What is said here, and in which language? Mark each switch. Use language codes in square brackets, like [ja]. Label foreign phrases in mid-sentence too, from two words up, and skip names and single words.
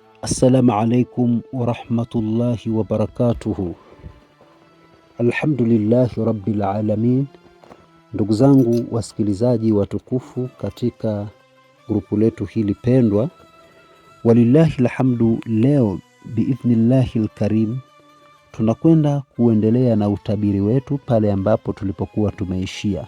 [ar] السلام عليكم ورحمة الله وبركاته. الحمد لله رب العالمين. [sw] Ndugu zangu wasikilizaji watukufu katika grupu letu hili pendwa, [ar] ولله الحمد, [sw] leo [ar] بإذن الله الكريم [sw] tunakwenda kuendelea na utabiri wetu pale ambapo tulipokuwa tumeishia.